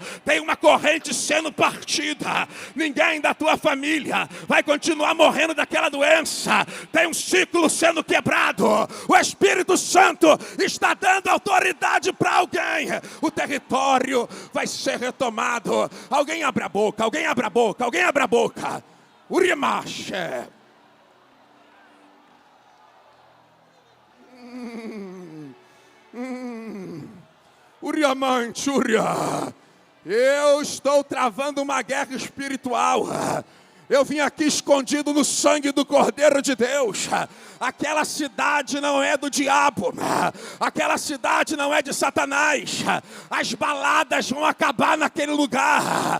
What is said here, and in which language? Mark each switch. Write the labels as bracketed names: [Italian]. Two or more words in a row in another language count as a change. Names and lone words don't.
[Portuguese] Tem uma corrente sendo partida. Ninguém da tua família vai continuar morrendo daquela doença. Tem um ciclo sendo quebrado. O Espírito Santo está dando autoridade para alguém. O território vai ser retomado. Alguém abre a boca, alguém abre a boca, alguém abre a boca. Urimache. Uriamante, Uria. Eu estou travando uma guerra espiritual. Eu vim aqui escondido no sangue do Cordeiro de Deus. Aquela cidade não é do diabo. Aquela cidade não é de Satanás. As baladas vão acabar naquele lugar.